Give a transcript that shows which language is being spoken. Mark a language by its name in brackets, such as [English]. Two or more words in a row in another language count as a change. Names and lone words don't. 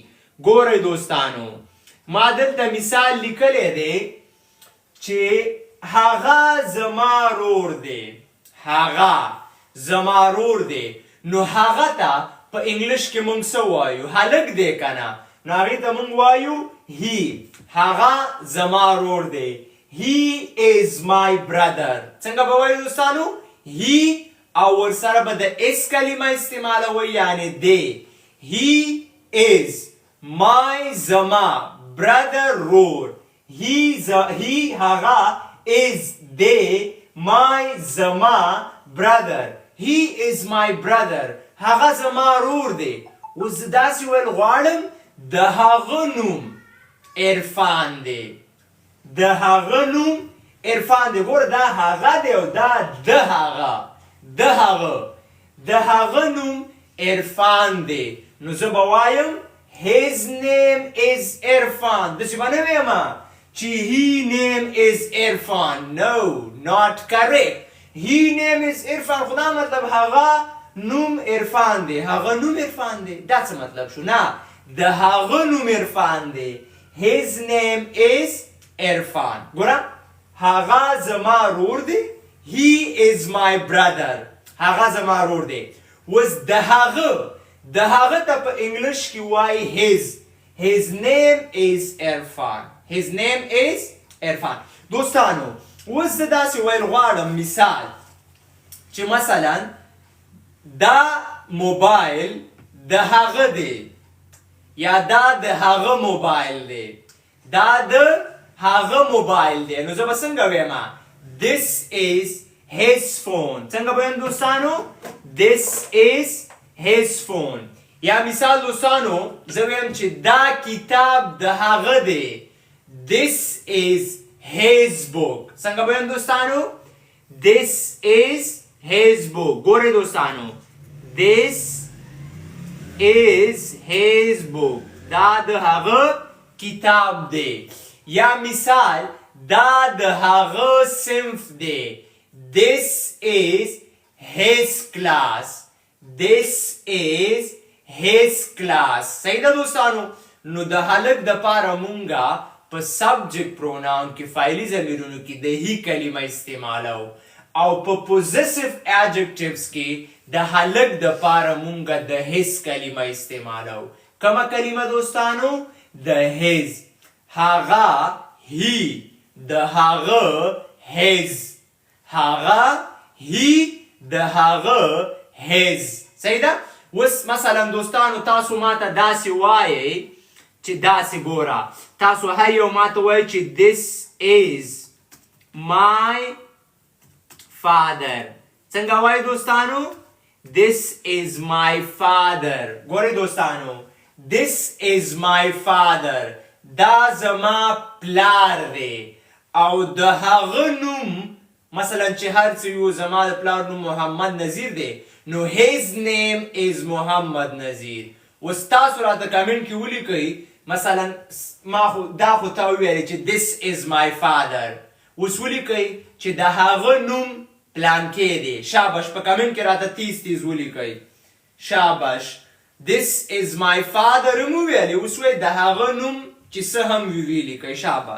[Pashto] ګورئ دوستانو ما دلته مثال لیکلی دی چې هغه زما ورور دی. هغه زما ورور دی. نو هغه ته په انګلش کې مونږ څه وایو؟ هلک دی که نه؟ نو هغې ته مونږ وایو he. هغه زما ورور دی. [English] he is my brother. [Pashto] څنګه به وایو دوستانو؟ he او ورسره به د اس کلمه استعمالوئ یعنی دی. [English] he is my زما brother رور. he هغه is دی my زما brother. he is my brother. [Pashto] هغه زما رور دی. اوس زه داسې ویل غواړم د هغه نوم عرفان دی. د هغه نوم عرفان دی. ګوره دا هغه دی او دا د هغه. د هغه نوم عرفان دی. نو زه به وایم [English] his name is [Pashto] عرفان. داسې به نه ویم چې [English] he name is [Pashto] عرفان. [English] No, not correct. he name is [Pashto] عرفان خو دا مطلب هغه نوم عرفان دی. هغه نوم عرفان دی. دا څه مطلب شو؟ نه، د هغه نوم عرفان دی. [English] his name is [Pashto] عرفان. ګوره هغه زما ورور دی. [English] he is my brother. [Pashto] هغه زما ورور دی. اوس د هغه ته په انګلش کې وایي [English] his name is [Pashto] عرفان. [English] his name is عرفان. [Pashto] دوستانو اوس زه داسې ویل غواړم مثال چې مثلا دا موبایل د هغه دی یا دا د هغه موبایل دی. دا د هغه موبایل دی. نو زه به څنګه ویم؟ [English] this is his phone. [Pashto] څنګه به ویم دوستانو؟ [English] this is his phone. [Pashto] یا مثال دوستانو زه ویم چې دا کتاب د هغه دی. [English] this is his book. [Pashto] څنګه به ویم دوستانو؟ [English] this is his book. [Pashto] ګورئ دوستانو [English] this is his book. [Pashto] دا د هغه کتاب دی. یا مثال دا د هغه صنف دی. [English] this is his class. this is his class. [Pashto] صحیح ده دوستانو؟ نو د هلک د پاره مونږه په [English] subject pronoun [Pashto] کې فعلي ضمیرونو کې د هی کلمه استعمالو او په [English] possessive adjectives [Pashto] کې د هلک د پاره مونږه د his کلمه استعمالو. کومه کلمه دوستانو؟ د his. هغه he. د هغه his. هغه he. د هغه his. صحیح ده؟ اوس مثلا دوستانو تاسو ماته داسې وایئ چې داسې ګوره تاسو هر یو ماته وایئ چې [English] this is my father. [Pashto] څنګه وایئ دوستانو؟ [English] this is my father. [Pashto] ګورئ دوستانو [English] this is my father. [Pashto] دا زما پلار دی او د هغه نوم مثلا چې هر څه یو زما د پلار نوم محمد نذیر دی نو [English] his name is [Pashto] محمد نذیر. اوس تاسو راته کمنټ کې ولیکئ مثلا ما خو دا خو تا وویلې چې [English] this is my father. [Pashto] اوس ولیکئ چې د هغه نوم پلانکې دی. شاباش په کمنټ کې راته تیز ولیکئ. شاباش. [English] this is my father مو ویلې. [Pashto] اوس وایئ د هغه نوم چې څه هم وي ولیکئ. شاباش.